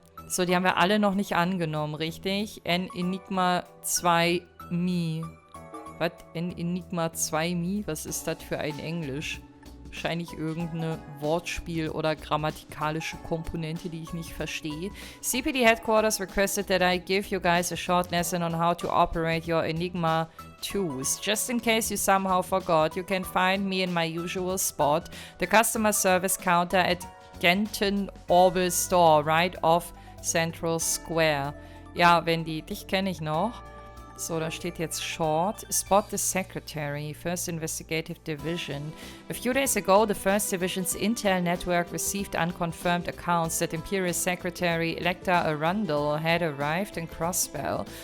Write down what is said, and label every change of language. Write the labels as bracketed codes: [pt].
[de] So, die haben wir alle noch nicht angenommen, richtig? Enigma 2 Mi. Was? Enigma 2 Mi? Was ist das für ein Englisch? Wahrscheinlich irgendeine Wortspiel- oder grammatikalische Komponente, die ich nicht verstehe. [en] CPD Headquarters requested that I give you guys a short lesson on how to operate your Enigma 2s. Just in case you somehow forgot, you can find me in my usual spot, the customer service counter at Genton Orbital Store, right off Central Square. [de] Ja, Wendy, dich kenne ich noch. So, da steht jetzt Short. [en] Spot the Secretary, 1st Investigative Division. A few days ago, the 1st Division's Intel network received unconfirmed accounts that Imperial Secretary Electa Arundel had arrived in Crossbell.